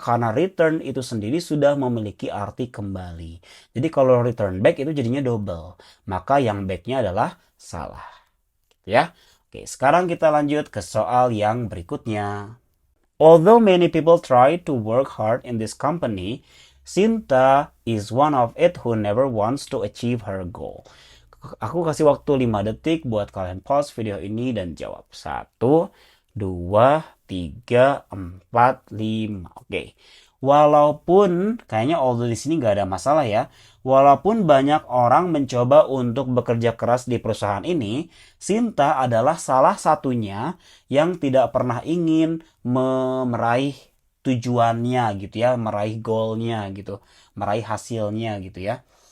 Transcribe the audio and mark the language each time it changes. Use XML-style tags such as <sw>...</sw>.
<id>Karena return itu sendiri sudah memiliki arti kembali. Jadi kalau return back itu jadinya double, maka yang backnya adalah salah ya. Oke, sekarang kita lanjut ke soal yang berikutnya.</id> <en>Although many people try to work hard in this company, Sinta is one of it who never wants to achieve her goal.</en> <id>Aku kasih waktu 5 detik buat kalian pause video ini dan jawab. 1, 2, 3, 4, 5. Oke. Walaupun kayaknya although di sini nggak ada masalah ya. Walaupun banyak orang mencoba untuk bekerja keras di perusahaan ini, Sinta adalah salah satunya yang tidak pernah ingin meraih tujuannya gitu ya, meraih goalnya gitu, meraih hasilnya gitu ya.</id>